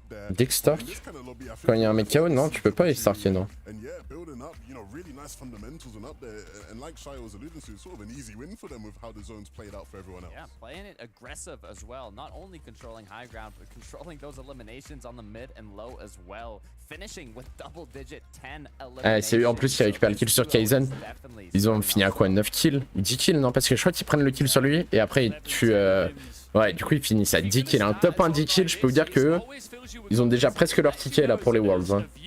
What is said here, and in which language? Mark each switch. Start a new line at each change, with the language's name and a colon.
French: Dickstark? Quand il y a un mec KO, non, tu peux pas les starker, non.
English: Yeah, playing it aggressive as well. Not only controlling high ground, but controlling those eliminations on the mid and low as well. Finishing with double digit 10 eliminations.
French: C'est eux en plus qui récupèrent le kill sur Kaizen. Ils ont fini à quoi? 9 kills? 10 kills, non? Parce que je crois qu'ils prennent le kill sur lui et après ils tuent. Ouais, du coup ils finissent à 10 kills. Un top 1 10 kills, je peux vous dire que eux, ils ont déjà presque leur ticket là pour les Worlds. Hein.